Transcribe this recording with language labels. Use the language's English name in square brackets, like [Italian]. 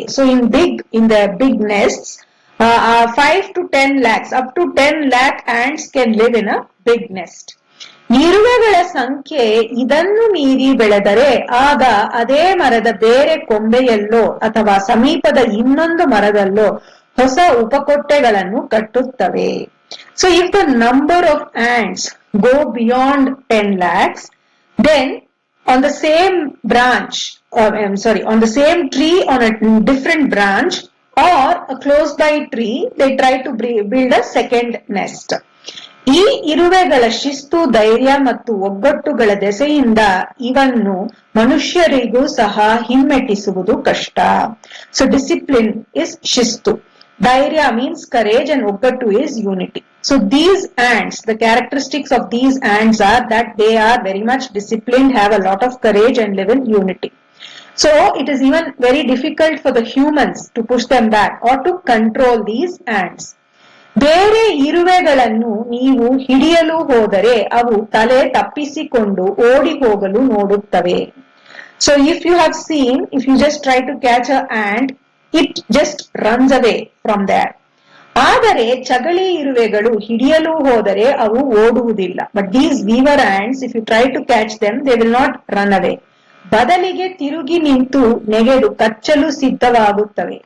[English] So in the big nests 5 to 10 lakhs up to 10 lakh ants can live in a big nest. [Kannada] ಇರುವೆಗಳ ಸಂಖ್ಯೆ ಇದನ್ನು ಮೀರಿ ಬೆಳೆದರೆ ಆಗ ಅದೇ ಮರದ ಬೇರೆ ಕೊಂಬೆಯಲ್ಲೋ ಅಥವಾ ಸಮೀಪದ ಇನ್ನೊಂದು ಮರದಲ್ಲೋ ಹೊಸ ಉಪಕೊಟ್ಟೆಗಳನ್ನು ಕಟ್ಟುತ್ತವೆ. [English] So if the number of ants go beyond 10 lakhs, then on the same branch, on the same tree on a different branch or a close by tree, they try to build a second nest. [Kannada] ಈ ಇರುವೆಗಳ ಶಿಸ್ತು, ಧೈರ್ಯ ಮತ್ತು ಒಗ್ಗಟ್ಟುಗಳ ದೆಸೆಯಿಂದ ಇವನ್ನು ಮನುಷ್ಯರಿಗೂ ಸಹ ಹಿಮ್ಮೆಟ್ಟಿಸುವುದು ಕಷ್ಟ. [English] So discipline is ಶಿಸ್ತು. ಧೈರ್ಯ means courage and ಒಗ್ಗಟ್ಟು is unity. So these ants, the characteristics of these ants are that they are very much disciplined, have a lot of courage and live in unity. So it is even very difficult for the humans to push them back or to control these ants. [Kannada] ಬೇರೆ ಇರುವೆಗಳನ್ನು ನೀವು ಹಿಡಿಯಲು ಹೋದರೆ ಅವು ತಲೆ ತಪ್ಪಿಸಿಕೊಂಡು ಓಡಿ ಹೋಗಲು ನೋಡುತ್ತವೆ. [English] So if you have seen, if you just try to catch an ant, it just runs away from there. [Kannada] ಆದರೆ ಚಗಳಿ ಇರುವೆಗಳು ಹಿಡಿಯಲು ಹೋದರೆ ಅವು ಓಡುವುದಿಲ್ಲ. [English] But these weaver ants, if you try to catch them, they will not run away. [Kannada] ಬದಲಿಗೆ ತಿರುಗಿ ನಿಂತು ನೆಗೆದು ಕಚ್ಚಲು ಸಿದ್ಧವಾಗುತ್ತವೆ.